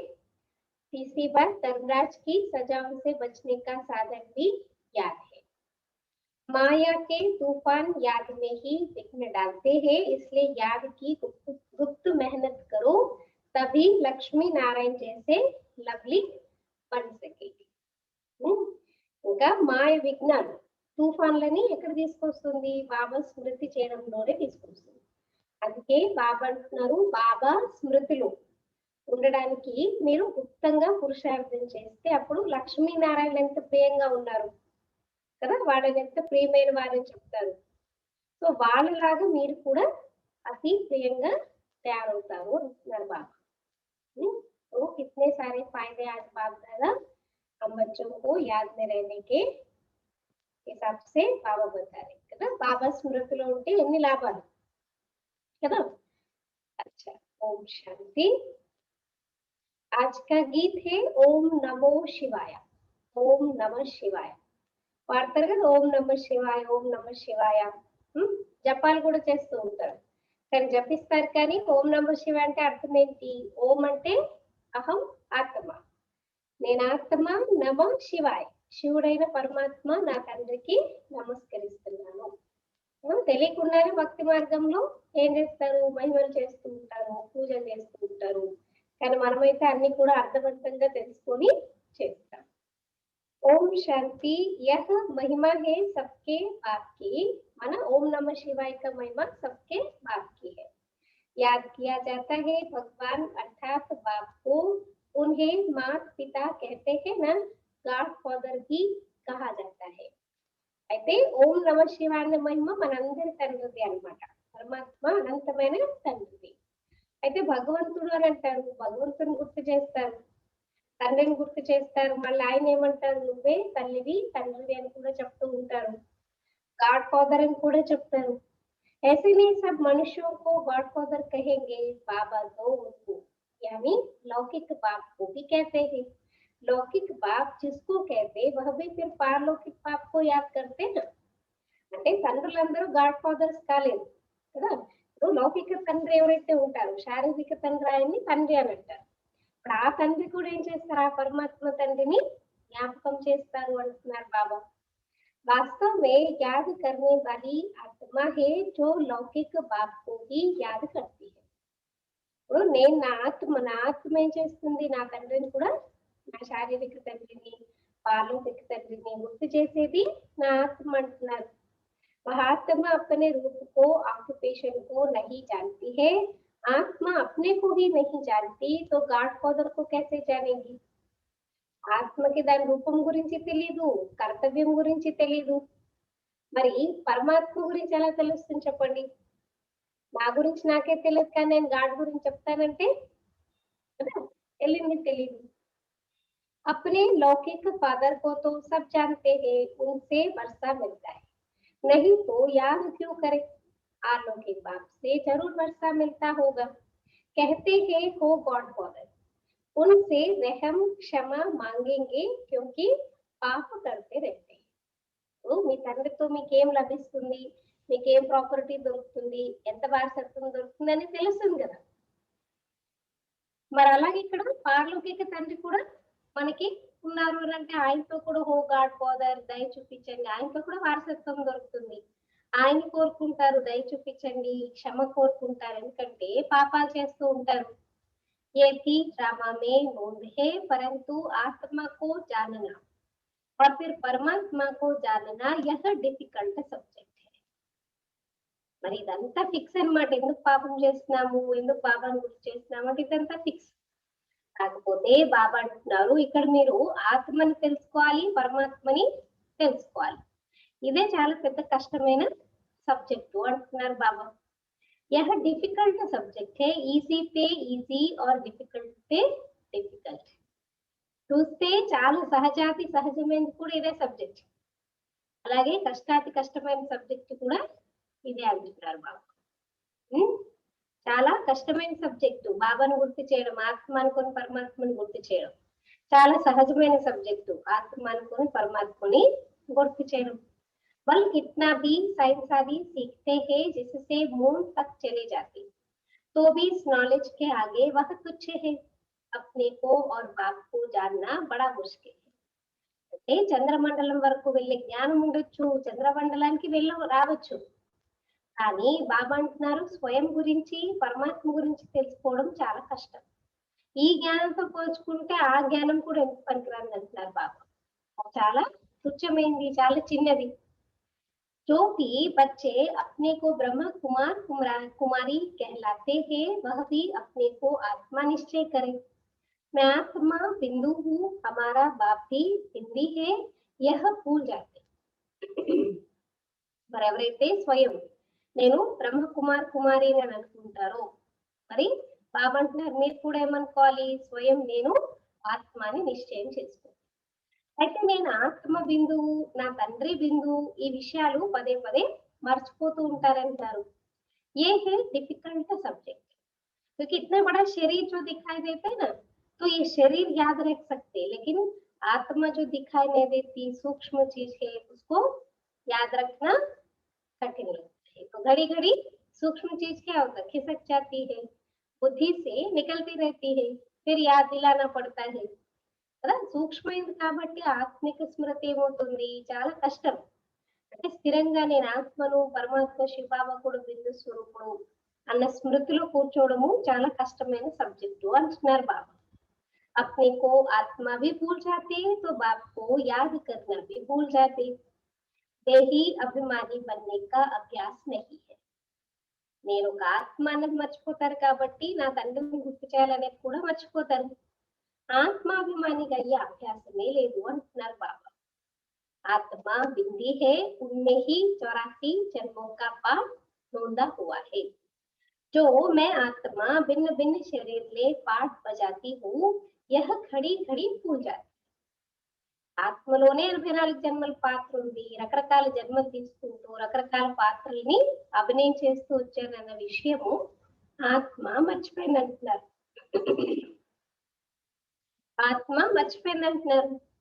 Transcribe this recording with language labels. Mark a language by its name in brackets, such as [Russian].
[Hindi] तीसरी बात, धर्मराज की सजाओं से बचने का साधन भी याद है। माया के तूफान याद में ही विघ्न डालते हैं, इसलिए याद की गुप्त मेहनत करो तभी लक्ष्मी नारायण जैसे लवली बन सकेगी। [Telugu] ఇంకా మాయ విఘ్నాలు తుఫాన్లని ఎక్కడ తీసుకొస్తుంది? బాబా స్మృతి చేయడంలోనే తీసుకొస్తుంది। అందుకే బాబా అంటున్నారు బాబా స్మృతిలో ఉండడానికి మీరు గుప్తంగా పురుషార్థం చేస్తే అప్పుడు లక్ష్మీనారాయణ ఎంత ప్రియంగా ఉన్నారు కదా, వాళ్ళని ఎంత ప్రియమైన వారని చెప్తారు। సో వాళ్ళలాగా మీరు కూడా అతి ప్రియంగా తయారవుతారు అంటున్నారు బాబా। [Hindi] तो कितने सारे फायदे आज बाप दादा हम बच्चों को याद में रहने के हिसाब से बाबा बता रहे [Telugu] కదా। బాబా స్మృతిలో ఉంటే ఎన్ని లాభాలు కదా। [Hindi] अच्छा, ओम शांति। आज का गीत है ओम नमो शिवाय। ओम नमः शिवाय [Telugu] పాడతారు కదా, ఓం నమః శివాయ ఓం నమః శివాయ। జపాలు కూడా చేస్తూ ఉంటారు కానీ జపిస్తారు కానీ ఓం నమః శివాయ అంటే అర్థం ఏంటి? ఓం అంటే అహం ఆత్మ, నేను ఆత్మ, నమ శివాయ శివుడైన పరమాత్మ నా తండ్రికి నమస్కరిస్తున్నాను। తెలియకుండానే భక్తి మార్గంలో ఏం చేస్తారు? మహిమలు చేస్తూ ఉంటారు, పూజలు చేస్తూ ఉంటారు, కానీ మనమైతే అన్ని కూడా అర్థవంతంగా తెలుసుకొని చేస్తాం। [Hindi] ओम शांति। यह महिमा है सबके बाप की। माना ओम नमः शिवाय का महिमा सबके बाप की है। याद किया जाता है भगवान अर्थात बाप को। उन्हें माता पिता कहते हैं ना, गॉड फादर भी कहा जाता है। [Telugu] అయితే అయితే ఓం నమ శివాయ అనే మహిమ మనందరి తండ్రిది అన్నమాట. పరమాత్మ అనంతమైన తండ్రిది. అయితే భగవంతుడు అని అంటారు. భగవంతుని గుర్తు చేస్తారు. తండ్రిని గుర్తు చేస్తారు. మళ్ళీ ఆయన ఏమంటారు? నువ్వే తల్లివి, తండ్రివి అని కూడా చెప్తూ ఉంటారు. गॉड फादर అని కూడా చెప్తారు. [Hindi] ऐसे में सब मनुष्यों को गॉड फादर कहेंगे, बाबा तो उनको यानी लौकिक बाप को भी कहते हैं। लौकिक बाप जिसको कहते वह भी फिर पारलौकिक बाप को याद करते ना। [Telugu] అంటే తండ్రులందరూ గాడ్ ఫాదర్స్ కాలేదు కదా. ఇప్పుడు లౌకిక తండ్రి ఎవరైతే ఉంటారో శారీరక తండ్రి ఆయన్ని తండ్రి అని అంటారు. ఇప్పుడు ఆ తండ్రి కూడా ఏం చేస్తారు? ఆ పరమాత్మ తండ్రిని జ్ఞాపకం చేస్తారు అంటున్నారు బాబా. [Hindi] वास्तव में याद करने वाली आत्मा है जो लौकिक बाप को ही याद करती है। [Telugu] ఇప్పుడు నేను నా ఆత్మ ఏం చేస్తుంది? నా తండ్రిని కూడా, నా శారీరక తండ్రిని, పాలౌకిక తండ్రిని గుర్తు చేసేది నా ఆత్మ అంటున్నారు. [Hindi] वह आत्मा अपने रूप को, ऑक्यूपेशन को नहीं जानती है। आत्मा अपने को ही नहीं जानती तो गॉड फादर को कैसे जानेगी? [Telugu] ఆత్మకి దాని రూపం గురించి తెలీదు, కర్తవ్యం గురించి తెలీదు. మరి పరమాత్మ గురించి ఎలా తెలుస్తుంది చెప్పండి? నా గురించి నాకే తెలియదు కానీ నేను గాడ్ గురించి చెప్తానంటే కదా, తెలియని తెలీదు. [Hindi] अपने लौकिक फादर को तो सब जानते हैं, उनसे वर्षा मिलता है, नहीं तो याद क्यों करे? अलौकिक बाप से जरूर वर्षा मिलता होगा। कहते हैं हो गॉड फादर, उनसे रहम क्षमा मांगेंगे क्योंकि పాప करते रहते हैं। [Telugu] మీ తండ్రితో మీకేం లభిస్తుంది, మీకేం ప్రాపర్టీ దొరుకుతుంది, ఎంత వారసత్వం దొరుకుతుంది అని తెలుస్తుంది కదా. మరి అలాగే ఇక్కడ పారలౌకిక తండ్రి కూడా మనకి ఉన్నారు అని అంటే ఆయనతో కూడా హో గాడ్ ఫాదర్ దయ చూపించండి, ఆయనతో కూడా వారసత్వం దొరుకుతుంది. ఆయన కోరుకుంటారు దయ చూపించండి, క్షమ కోరుకుంటారు, ఎందుకంటే పాపాలు చేస్తూ ఉంటారు. [Hindi] ये भी ड्रामा में नोंद है, परंतु आत्मा को जानना और फिर परमात्मा को जानना यह डिफिकल्ट सब्जेक्ट है। [Telugu] మరి ఇదంతా ఫిక్స్ అన్నమాట. ఎందుకు పాపం చేస్తున్నాము, ఎందుకు బాబాను గుర్తు చేస్తున్నాము అంటే ఇదంతా ఫిక్స్. కాకపోతే బాబా అంటున్నారు ఇక్కడ మీరు ఆత్మని తెలుసుకోవాలి, పరమాత్మని తెలుసుకోవాలి. ఇదే చాలా పెద్ద కష్టమైన సబ్జెక్టు అంటున్నారు బాబా. [Hindi] यह डिफिकल्ट सब्जेक्ट है, ఈజీ पे ఈజీ और डिफिकल्ट पे डिफिकल्ट. [Telugu] చూస్తే చాలా సహజాతి సహజమైనది కూడా ఇదే సబ్జెక్ట్, అలాగే కష్టాతి కష్టమైన సబ్జెక్ట్ కూడా ఇదే అంటున్నారు బాబా. చాలా కష్టమైన సబ్జెక్టు బాబాను గుర్తు చేయడం, ఆత్మ అనుకొని పరమాత్మని గుర్తు చేయడం. చాలా సహజమైన సబ్జెక్టు ఆత్మ అనుకొని పరమాత్మని గుర్తు చేయడం. [Hindi] बल कितना भी साइंस आदि सीखते हैं जिससे मून तक चले जाते, तो भी इस नॉलेज के आगे वह तुच्छ है। अपने को और बाप को जानना बड़ा मुश्किल है. [Telugu] అంటే చంద్రమండలం వరకు వెళ్ళే జ్ఞానం ఉండొచ్చు, చంద్రమండలానికి రావచ్చు, కానీ బాబా అంటున్నారు స్వయం గురించి పరమాత్మ గురించి తెలుసుకోవడం చాలా కష్టం. ఈ జ్ఞానంతో పోల్చుకుంటే ఆ జ్ఞానం కూడా ఎందుకు పనికిరాని అంటున్నారు బాబా. చాలా తుచ్చమైంది, చాలా చిన్నది. [Hindi] जो भी बच्चे अपने को ब्रह्म कुमार कुमारी कहलाते हैं वह भी अपने को आत्मा निश्चय करें। मैं आत्मा बिंदु हूँ, हमारा बाप भी बिंदी है, यह भूल जाते. [Telugu] మరి ఎవరైతే స్వయం నేను బ్రహ్మ కుమార్ కుమారి అని అనుకుంటారో, మరి బాబా అంటున్నారు మీరు కూడా ఏమనుకోవాలి? స్వయం నేను ఆత్మాని నిశ్చయం చేసుకో. అయితే నేను ఆత్మ బిందువు, నా తండ్రి బిందువు, ఈ విషయాలు పదే పదే మర్చిపోతూ ఉంటారంటారు. [Hindi] ये है डिफिकल्ट सब्जेक्ट, क्योंकि इतना बड़ा शरीर जो दिखाई देता है ना, तो ये शरीर याद रख सकते हैं, लेकिन आत्मा जो दिखाई नहीं देती सूक्ष्म चीज है उसको याद रखना कठिन लगता है. तो घड़ी घड़ी सूक्ष्म चीज क्या होता है, खिसक जाती है, बुद्धि से निकलती रहती है, फिर याद दिलाना पड़ता है [Telugu] కదా. సూక్ష్మైంది కాబట్టి ఆత్మిక స్మృతి ఏమవుతుంది, చాలా కష్టం. అంటే స్థిరంగా నేను ఆత్మను, పరమాత్మ శివబాబకుడు బిందు స్వరూపుడు అన్న స్మృతిలో కూర్చోవడము చాలా కష్టమైన సబ్జెక్టు అంటున్నారు బాబా. [Hindi] अपने को आत्मा भी भूल जाते तो बाप को याद करना भी भूल जाते. देही अभिमानी बनने का अभ्यास नहीं है. [Telugu] నేను ఒక ఆత్మ అన్నది మర్చిపోతారు కాబట్టి నా తండ్రిని గుర్తు చేయాలనేది కూడా మర్చిపోతారు. ఆత్మాభిమానిగా అయ్యే అభ్యాసమే లేదు అంటున్నారు బాబా. [Hindi] आत्मा बिंदी है, उनमें ही 84 जन्मों का पाठ नोंदा हुआ है। जो मैं आत्मा भिन्न भिन्न शरीर ले पाठ बजाती हूँ, यह खड़ी खड़ी भूल जाती। [Telugu] ఆత్మలోనే 84 జన్మల పాత్ర ఉంది. రకరకాల జన్మలు తీసుకుంటూ రకరకాల పాత్రల్ని అభినయం చేస్తూ వచ్చానన్న విషయము ఆత్మ మర్చిపోయిందంటున్నారు. आत्मा मर्చిపోయింది అంటున్నారు.